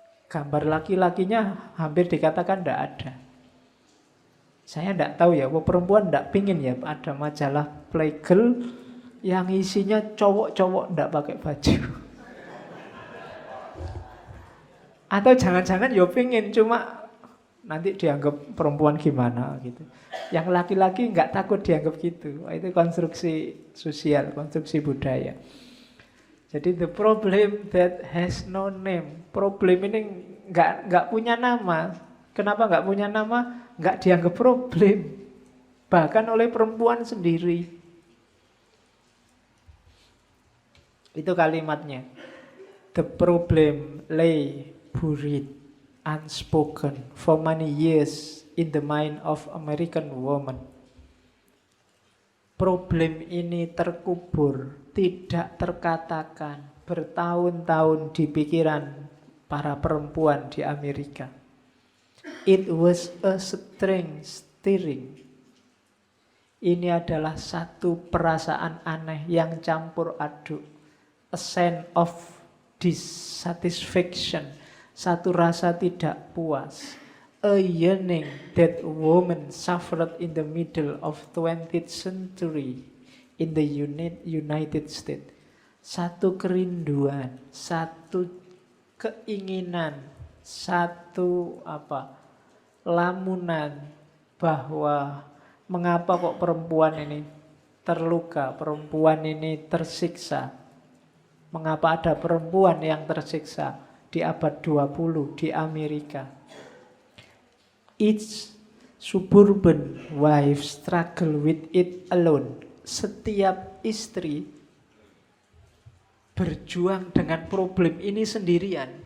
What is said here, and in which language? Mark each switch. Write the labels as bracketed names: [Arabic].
[Indonesian] Gambar laki-lakinya hampir dikatakan tidak ada. Saya tidak tahu ya, perempuan tidak pingin ya ada majalah Playgirl yang isinya cowok-cowok tidak pakai baju. Atau jangan-jangan ya pingin, cuma nanti dianggap perempuan gimana gitu. Yang laki-laki nggak takut dianggap gitu. Itu konstruksi sosial, konstruksi budaya. Jadi [English] the problem that has no name. [Indonesian] Problem ini nggak punya nama. Kenapa nggak punya nama? Nggak dianggap problem. Bahkan oleh perempuan sendiri. Itu kalimatnya. [English] The problem lay buried, unspoken for many years in the mind of American woman. [Indonesian] Problem ini terkubur, tidak terkatakan, bertahun-tahun di pikiran para perempuan di Amerika. [English] It was a strange stirring. [Indonesian] Ini adalah satu perasaan aneh yang campur aduk. [English] A sense of dissatisfaction, [Indonesian] satu rasa tidak puas. [English] A yearning that woman suffered in the middle of 20th century in the United States. [Indonesian] Satu kerinduan, satu keinginan, satu lamunan bahwa mengapa kok perempuan ini terluka, perempuan ini tersiksa. Mengapa ada perempuan yang tersiksa di abad 20 di Amerika? [English] Each suburban wife struggle with it alone. [Indonesian] Setiap istri berjuang dengan problem ini sendirian.